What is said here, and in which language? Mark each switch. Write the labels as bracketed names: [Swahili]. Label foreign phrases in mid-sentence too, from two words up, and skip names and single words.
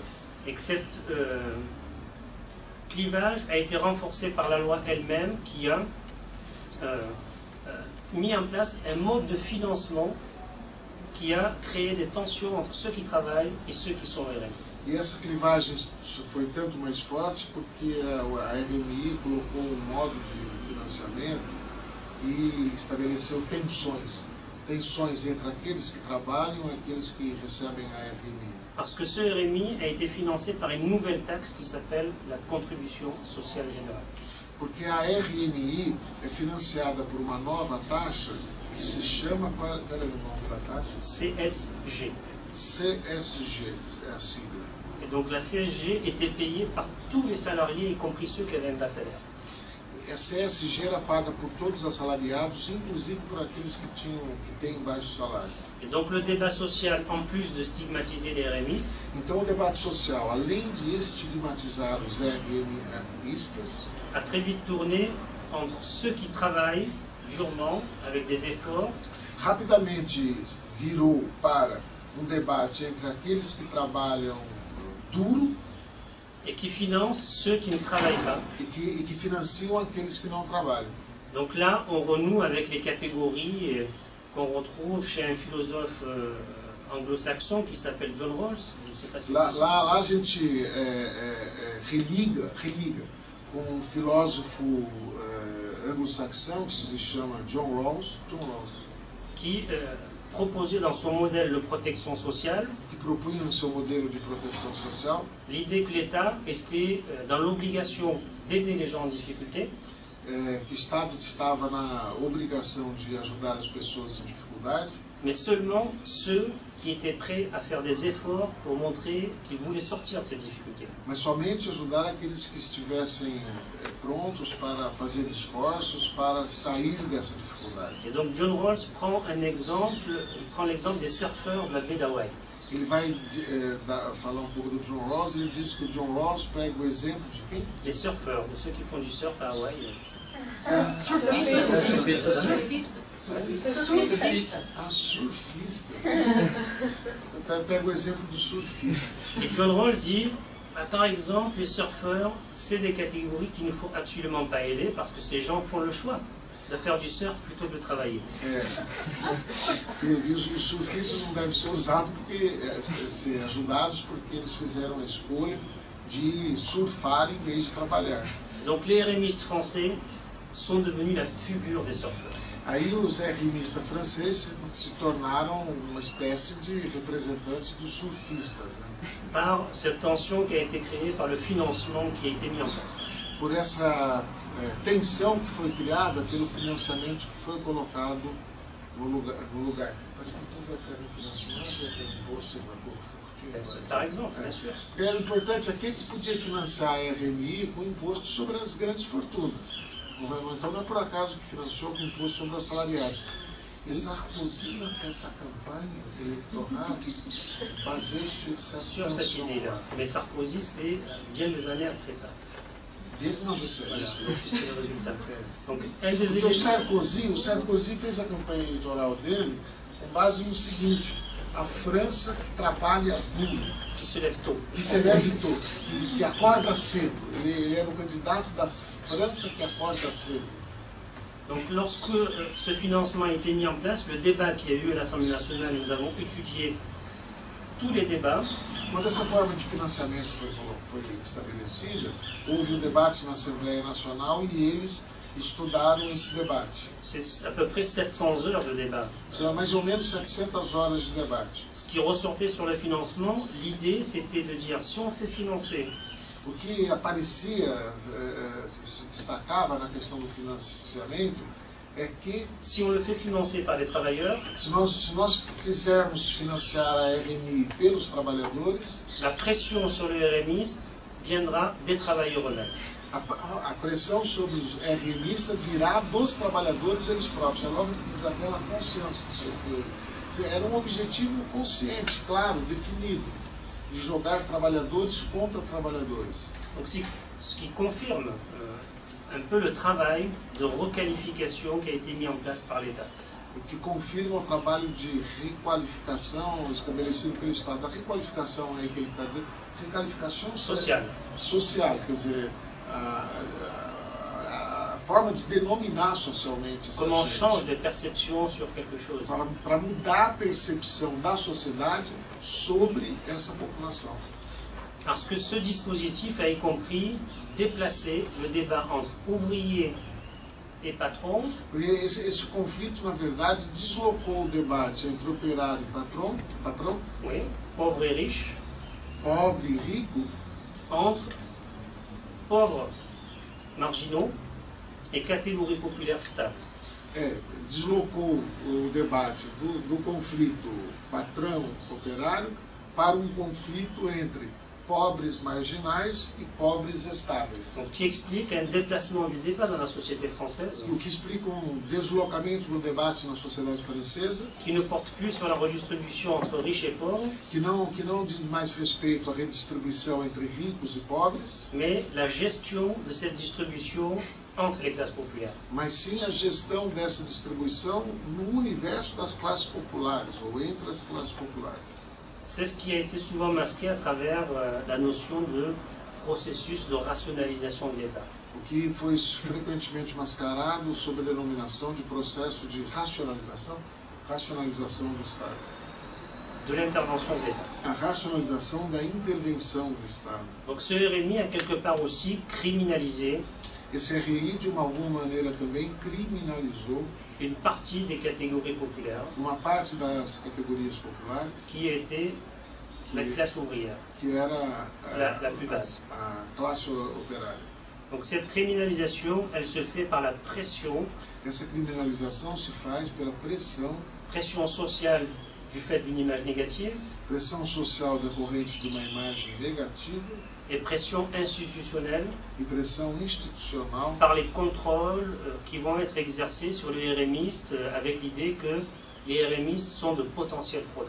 [French] Et que cet clivage a été renforcé par la loi elle-même qui a mis en place un mode de financement qui a créé des tensions entre ceux qui travaillent et ceux qui sont RMI. [Portuguese] E essa clivagem foi tanto mais forte porque a RMI colocou um modo de financiamento que estabeleceu tensões entre aqueles que trabalham e aqueles que recebem a RMI. [French] Parce que ce RMI a été financé par une nouvelle taxe qui s'appelle la contribution sociale générale. [Portuguese] Porque a RMI é financiada por uma nova taxa que se chama, qual era o nome da taxa? [French] CSG. [Portuguese] CSG, é a sigla. [French] Et donc la CSG était payée par tous les salariés, y compris ceux qui avaient un bas salaire. [Portuguese] A CSG era paga por todos os assalariados, inclusive por aqueles que têm baixo salário. [French] Et donc le débat social, en plus de stigmatiser les RMistes, [Portuguese] Então o debate social, além de estigmatizar os RMistas, [French] a très vite tourné entre ceux qui travaillent durement, avec des efforts, [Portuguese] rapidamente virou para um debate entre aqueles que trabalham duro [French] et qui financent ceux qui ne travaillent pas. [Portuguese] e que financiam aqueles que não trabalham. [French] Donc là, on renoue avec les catégories qu'on retrouve chez un philosophe anglo-saxon qui s'appelle John Rawls. Je ne sais pas si [Portuguese] Lá, [French] vous [Portuguese] lá, lá a gente religa com um filósofo anglo-saxão que se chama John Rawls, [French] qui proposait dans son modèle de protection sociale [Portuguese] que propunha no seu modelo de proteção social [French] l'idée que l'État était dans l'obligation d'aider les gens en difficulté, [Portuguese] que o Estado estava na obrigação de ajudar as pessoas em dificuldade, [French] mais seulement ceux qui étaient prêts à faire des efforts pour montrer qu'ils voulaient sortir de cette difficulté. [Portuguese] mas somente ajudar aqueles que estivessem prontos para fazer esforços para sair dessa dificuldade. [French] Et donc John Rawls prend un exemple, il prend l'exemple des surfeurs de la baie d'Hawaï. [Portuguese] Ele vai falar um pouco do John Rawls, ele diz que o John Rawls pega o exemplo de quem? [French] Les surfeurs, de ceux qui font du surf à Hawaï. [Portuguese] Surfistas. Ah, surfista. Então pega o exemplo do surfista. [French] Et John Rawls dit, par exemple, les surfeurs, c'est des catégories qu'il ne faut absolument pas aider parce que ces gens font le choix de faire du surf plutôt que de travailler. [Portuguese] E os surfistas não devem ser usados porque ser ajudados porque eles fizeram a escolha de surfar em vez de trabalhar. [French] Donc les RMistes français sont devenus la figure des surfeurs. [Portuguese] Aí os RMistas franceses se tornaram uma espécie de representantes dos surfistas, né? [French] Par cette tension qui a été créée par le financement qui a été mis en place. [Portuguese] Por essa tensão que foi criada pelo financiamento que foi colocado no lugar. [French] Parce que [Portuguese] tudo vai ser no financiamento, imposto, [French] Par exemple, bien sûr. [Portuguese] Porque o importante aqui é que podia financiar a RMI com imposto sobre as grandes fortunas. Então não é por acaso que financiou com imposto sobre os assalariados. E Sarkozy fez essa campanha eleitoral [French] basée sur Sur cette idée-là. Mais Sarkozy, c'est bien des années après ça. Não, je sais. Voilà, donc c'est le résultat. Donc, un des [Portuguese] Porque [French] éléments... [Portuguese] o Sarkozy fez a campanha eleitoral dele com base no seguinte: a França que trabalha duro, [French] qui se lève tôt. [Portuguese] que se leve todo, que acorda cedo. Ele era o candidato da França que acorda cedo. [French] Donc lorsque ce financement a été mis en place, le débat qui a eu à l'Assemblée nationale, et nous avons étudié tous les débats, [Portuguese] Quando essa forma de financiamento foi estabelecida, houve um debate na Assembleia Nacional e eles estudaram esse debate. [French] c'est à peu près 700 heures de débat. [Portuguese] São mais ou menos 700 horas de debate. [French] Ce qui ressortait sur le financement, l'idée c'était de dire si on fait financer [Portuguese] O que aparecia, se destacava na questão do financiamento, é que [French] si on le fait financer par les travailleurs, [Portuguese] se nós fizermos financiar a RMI pelos trabalhadores, [French] la pression sur les RMistes viendra des travailleurs eux-mêmes. [Portuguese] a pressão sobre os RMistas virá dos trabalhadores eles próprios. Eles haviam a consciência disso. Era um objetivo consciente, claro, definido, de jogar trabalhadores contra trabalhadores. [French] Donc ce qui confirme un peu le travail de requalification qui a été mis en place par l'État. [Portuguese] O que confirma o trabalho de requalificação estabelecido pelo Estado. A requalificação aí que ele está dizendo, requalificação [French] Social. [Portuguese] social, quer dizer, forma de denominar socialmente essa [French] comment on [Portuguese] gente. [French] change de perception sur quelque chose. [Portuguese] Para mudar a percepção da sociedade sobre essa população. [French] Parce que ce dispositif a y compris déplacer le débat entre ouvriers et patrons [Portuguese] Porque esse conflito, na verdade, deslocou o debate entre operário e patrão, [French] oui, pauvres et riches, [Portuguese] pobre e rico, [French] entre pauvres marginaux et catégories populaires stables. [Portuguese] deslocou o debate do conflito patrão-operário para um conflito entre pobres marginais e pobres estáveis. [French] Donc qui explique un déplacement du débat dans la société française [Portuguese] O que explica um deslocamento do debate na sociedade francesa, [French] qui ne porte plus sur la redistribution entre riches et pauvres, [Portuguese] que não diz mais respeito à redistribuição entre ricos e pobres, [French] mais la gestion de cette distribution entre les classes populaires. [Portuguese] mas sim a gestão dessa distribuição no universo das classes populares, ou entre as classes populares. [French] C'est ce qui a été souvent masqué à travers la notion de processus de rationalisation de l'État. [Portuguese] O que foi frequentemente mascarado sob a denominação de processo de racionalização do Estado. [French] De l'intervention de l'État. [Portuguese] A racionalização da intervenção do Estado. [French] Donc ce RMI a quelque part aussi criminalisé [Portuguese] Esse RI, de alguma maneira, também criminalizou [French] une partie des catégories populaires [Portuguese] uma parte das categorias populares, [French] qui était la classe ouvrière. [Portuguese] que era [French] La plus basse. [Portuguese] a classe operária. [French] Donc cette criminalisation, elle se fait par la pression [Portuguese] Essa criminalização se faz pela [French] pression sociale du fait d'une image négative [Portuguese] pressão social decorrente de uma imagem negativa [French] et pression institutionnelle [Portuguese] e pressão institucional [French] par les contrôles qui vont être exercés sur les RMistes avec l'idée que les RMistes sont de potentiels fraudeurs.